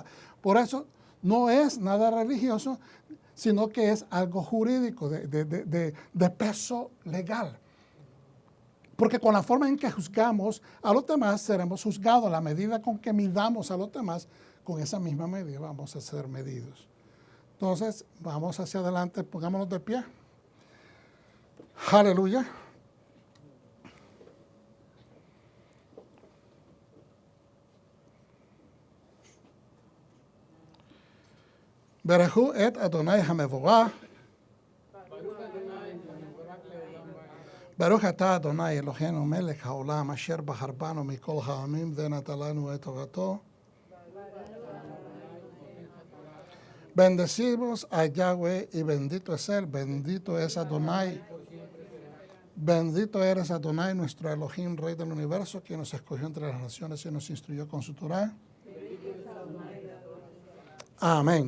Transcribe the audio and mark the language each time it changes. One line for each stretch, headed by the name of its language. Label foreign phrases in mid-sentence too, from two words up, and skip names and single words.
Spanish: Por eso no es nada religioso, sino que es algo jurídico, de peso legal. Porque con la forma en que juzgamos a los demás, seremos juzgados. A la medida con que midamos a los demás, con esa misma medida vamos a ser medidos. Entonces, vamos hacia adelante, pongámonos de pie. Aleluya.
Hebrew: ברכו את אדוני המבורך. ברוך אתה אדוני אלוהינו מלך העולם אשר בחר בנו מכל העמים ונתן לנו את תורתו.
Spanish: Bendecimos a Yahweh y bendito es Él, bendito es Adonai. Bendito eres Adonai, nuestro Elohim, Rey del universo, quien nos escogió entre las naciones y nos instruyó con su Torah. Amén.